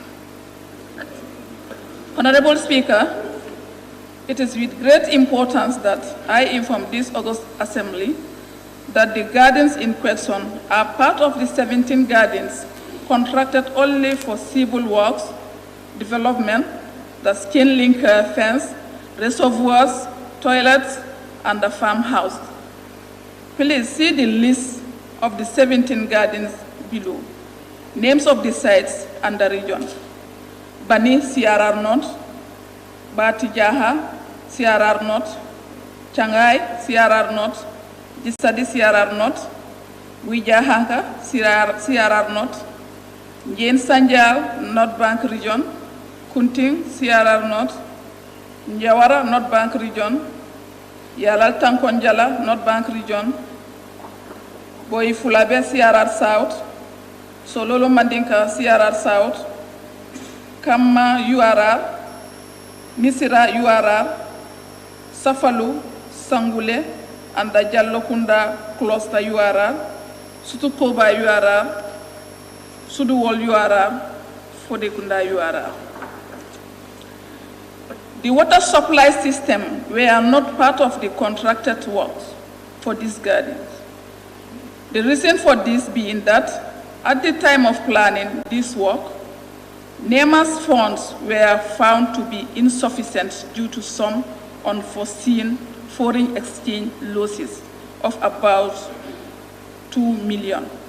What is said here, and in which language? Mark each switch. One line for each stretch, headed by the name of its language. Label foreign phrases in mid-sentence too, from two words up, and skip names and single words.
English: Honorable Speaker, it is with great importance that I inform this August Assembly that the gardens in question are part of the 17 gardens contracted only for civil works, development, the skin link fence, reservoirs, toilets, and the farmhouse. Please see the list of the 17 gardens below. Names of the sites and the region. Bani, CRR North, Batijaha, CRR North, Changai, CRR North, Jisadi, CRR North, Wijahanka, CRR North, Jen Sanjal, North Bank Region, Kunting, CRR North, Njawara, North Bank Region, Yalal Tankonjala, North Bank Region, Boy Fulabe, CRR South, Sololo Mandinka, CRR South, Kama URR, Misira URR, Safalu, Sangule, and the Jallokunda Cluster URR, Sutukoba URR, Suduwol URR, Fodekunda URA. The water supply system were not part of the contracted works for these gardens. The reason for this being that at the time of planning this work, NEMA's funds were found to be insufficient due to some unforeseen foreign exchange losses of about 2 million.